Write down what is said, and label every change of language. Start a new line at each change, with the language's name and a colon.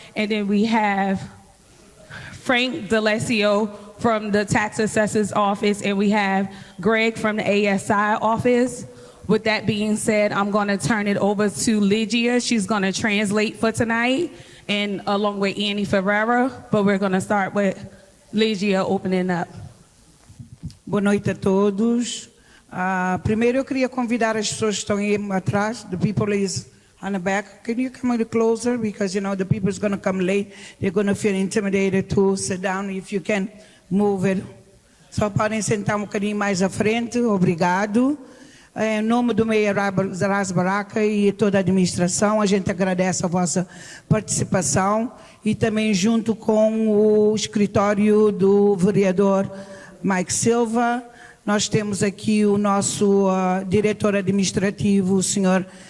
English: And then we have Frank D'Alessio from the Tax Assessor's Office, and we have Greg from the ASI office. With that being said, I'm gonna turn it over to Lygia. She's gonna translate for tonight, and along with Annie Ferreira, but we're gonna start with Lygia opening up.
Portuguese: Boa noite a todos. Primeiro eu queria convidar as pessoas que estão aí atrás.
English: The people is on the back. Can you come a little closer? Because you know the people is going to come late. They're going to feel intimidated to sit down. If you can move it.
Portuguese: Só podem sentar bocadinho mais à frente. Obrigado. Em nome do Mayor Ras Baraka e toda a administração, a gente agradece a vossa participação e também junto com o escritório do vereador Mike Silva, nós temos aqui o nosso diretor administrativo, o Sr.